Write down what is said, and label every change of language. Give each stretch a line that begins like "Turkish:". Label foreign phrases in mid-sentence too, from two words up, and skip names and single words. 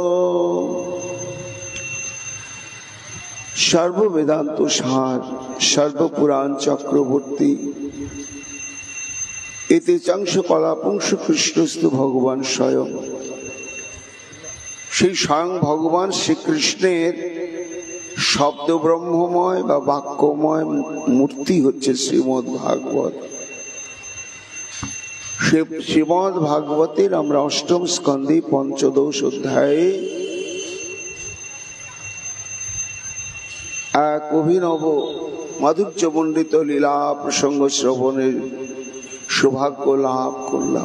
Sanskrit: सर्व वेदांत सार सर्व पुराण चक्रवर्ती एते चंश कलापुंश कृष्णस्तु भगवान स्वयं।
Bangla: সেই স্বয়ং ভগবান শ্রীকৃষ্ণের শব্দ ব্রহ্মময় বা বাক্যময় মূর্তি হচ্ছে শ্রীমদ্ ভাগবত। শ্রীমদ্ ভাগবতের আমরা অষ্টম স্কন্ধে পঞ্চদশ অধ্যায়ে এক অভিনব মাধুর্যমণ্ডিত লীলা প্রসঙ্গ শ্রবণের সৌভাগ্য লাভ করলাম।